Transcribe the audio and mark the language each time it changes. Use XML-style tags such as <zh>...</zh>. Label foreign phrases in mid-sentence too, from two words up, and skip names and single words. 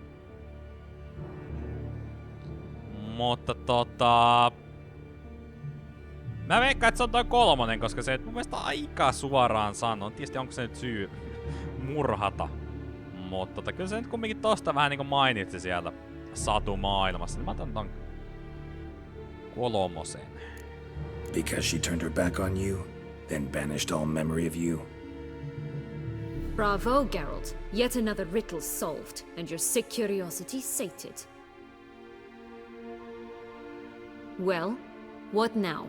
<fi>Mutta mä veikkaan, että se on toi 3, koska se mun mielestä aika suoraan sanoo. Tietysti onko se nyt syy murhata. Mutta kyllä se nyt kumminkin tosta vähän niinku mainitsi siellä satumaailmassa. Niin mä otan ton 3.</fi> <en>Because she turned her back on you, then banished all memory of you? Bravo, Geralt. Yet another riddle solved, and your sick curiosity sated. Well, what now?</en>